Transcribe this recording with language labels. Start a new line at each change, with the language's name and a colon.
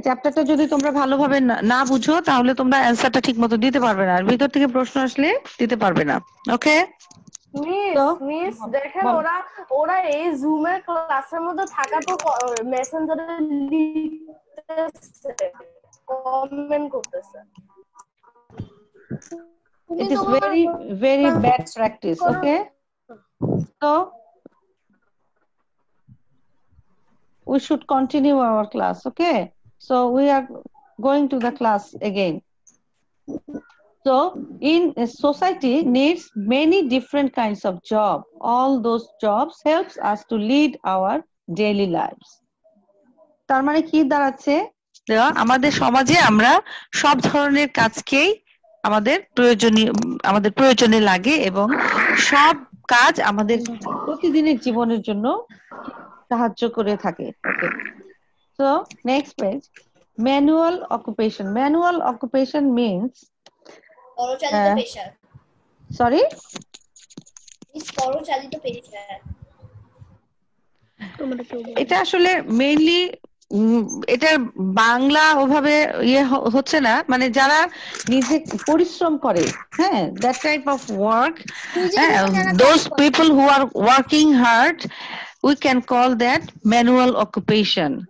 Bangla: চ্যাপ্টারটা যদি তোমরা ভালোভাবে না বুঝো তাহলে তোমরা অ্যান্সারটা ঠিক মতো দিতে পারবে না, আর ভিতর থেকে প্রশ্ন আসলে দিতে পারবে না, ওকে? মিস দেখেন ওরা এই জুমের ক্লাসের মধ্যে থাকা তো মেসেঞ্জারে লিখতেছে, কমেন্ট করতেছে।
English: It is very, very bad practice, okay? So, we should continue our class, okay? So, we are going to the class again. So, in a society needs many different kinds of job. All those jobs helps us to lead our daily lives.
Bangla: তার মানে কি দাঁড়াচ্ছে? আমাদের সমাজে আমরা সব ধরনের কাজকেই আমাদের প্রয়োজনে লাগে এবং সব কাজ আমাদের প্রতিদিনের জীবনের জন্য সাহায্য করে থাকে, ওকে?
English: So, next page. Manual occupation. Manual occupation means
Bangla: পরচালিত পেশা।
English: sorry?
Bangla: পরচালিত পেশা। এটা আসলে মেইনলি এটার বাংলা ওভাবে হচ্ছে না, মানে যারা নিজে পরিশ্রম করে, হ্যাঁ,
English: that type of work, those people who are working hard, we can call that manual occupation.